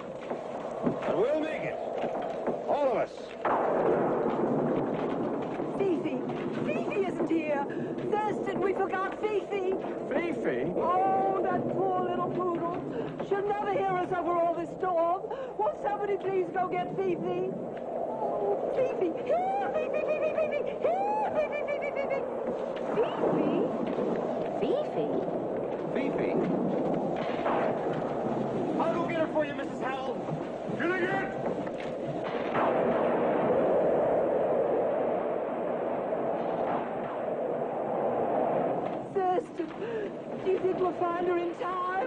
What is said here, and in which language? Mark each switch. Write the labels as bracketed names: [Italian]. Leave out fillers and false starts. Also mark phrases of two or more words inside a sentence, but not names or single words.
[English] But we'll make it. All of us. Fifi! Fifi isn't here! Thurston, we forgot Fifi! Fifi? Oh, that poor little poodle. She'll never hear us over all this storm. Will somebody please go get Fifi? Oh, Fifi! Here, Fifi, Fifi, Fifi! Here, Fifi, Fifi, Fifi! Fifi? Fifi. I'll go get her for you, Mrs. Howell. Gilligan! Thurston, do you think we'll find her in time?